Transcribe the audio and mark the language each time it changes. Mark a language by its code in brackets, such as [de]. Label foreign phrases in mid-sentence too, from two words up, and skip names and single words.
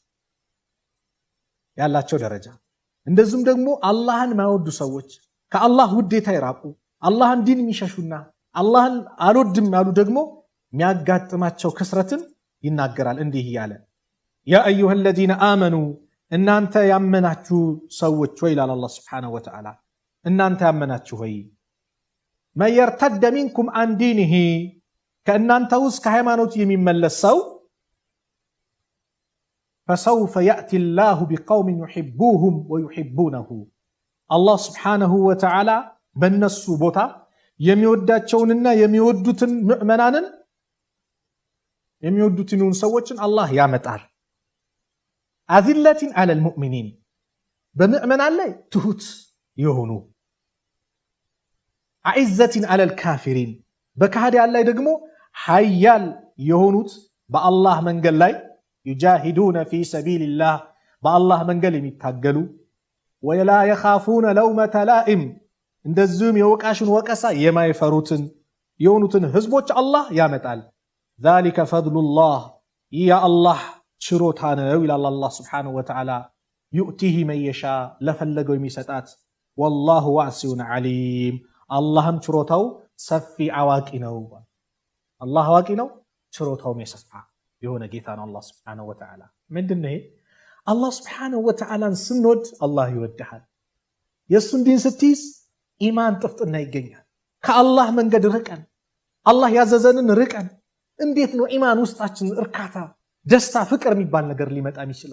[am] ያላቸው ደረጃ እንደዚሁም ደግሞ አላህን ማይወዱ ሰዎች ከአላህ ውዴታ ይራቁ አላህን ዲን የሚሸሹና አላህን አልወድም ያሉ ደግሞ የሚያጋጥማቸው ክስረትን ይናገራል እንዲህ ያለ [ar] يا أيها الذين آمنوا [am] እናንተ ያመናችሁ ሰዎች ወይ ይላል አላህ [ar] سبحانه وتعالى [am] እናንተ ያመናችሁ ሆይ [ar] من يرتد منكم عن دينه [am] ከእናንተ ውስጥ ከሃይማኖት የሚመለስ ሰው [ar] فسوف يأتي الله بقوم يحبوهم ويحبونه الله سبحانه وتعالى [am] በነሱ ቦታ የሚወዳቸውንና የሚወዱትን ሙእመናንን የሚወዱትን ሰዎችን አላህ ያመጣል [ar] أذلة على المؤمنين [am] በሙእመናን ላይ ትሁት የሆኑ [ar] أعزة على الكافرين [am] በካህዲያን ላይ ደግሞ ኃያል የሆኑት በአላህ መንገድ ላይ [ar] يجاهدون في سبيل الله بالله [am] መንገድ የሚታገሉ [ar] ولا يخافون لومة لائم [am] እንደዚሁም የወቃሽን ወቀሳ የማይፈሩትን የሆኑትን ህዝቦች አላህ ያመጣል [ar] ذلك فضل الله يا الله [am] ችሮታ ነው ይላል አላህ [ar] سبحانه وتعالى يؤتيه من يشاء [am] ለፈለገው የሚሰጣት [ar] والله واسع عليم [am] አላህም ችሮታው ሰፊ አዋቂ ነው አላህ አዋቂ ነው ችሮታው የሰፋ የሆነ ጌታ ነው አላህ [ar] سبحانه وتعالى [am] ምንድነው አላህ [ar] سبحانه وتعالى [am] ስንወድ አላህ ይወድሃል የሱን ዲን ስትይዝ ኢማን ጥፍጥና ይገኛል ከአላህ መንገድ ርቀን አላህ ያዘዘንን ርቀን እንዴት ነው ኢማን ውስጣችን እርካታ፣ ደስታ፣ ፍቅር የሚባል ነገር ሊመጣ የሚችለው?